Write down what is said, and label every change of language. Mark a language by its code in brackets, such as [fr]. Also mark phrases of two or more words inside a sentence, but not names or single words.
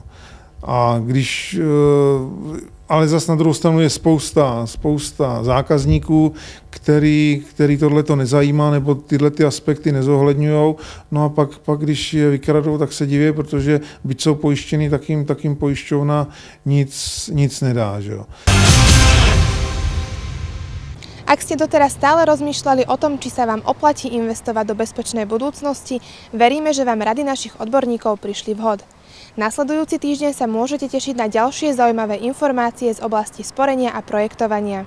[cs] A když ale zas na druhou stranu je spousta zákazníků, který tohleto nezajímá nebo tyhle ty aspekty nezohledňují. No a pak když je vykradou, tak se diví, protože byť jsou pojištěný, tak jim pojišťovna nic nedá. Že jo. [sk] Ak ste doteraz stále rozmýšľali o tom, či sa vám oplatí investovať do bezpečnej budúcnosti, veríme, že vám rady našich odborníkov prišli vhod. Nasledujúci týždeň sa môžete tešiť na ďalšie zaujímavé informácie z oblasti sporenia a projektovania.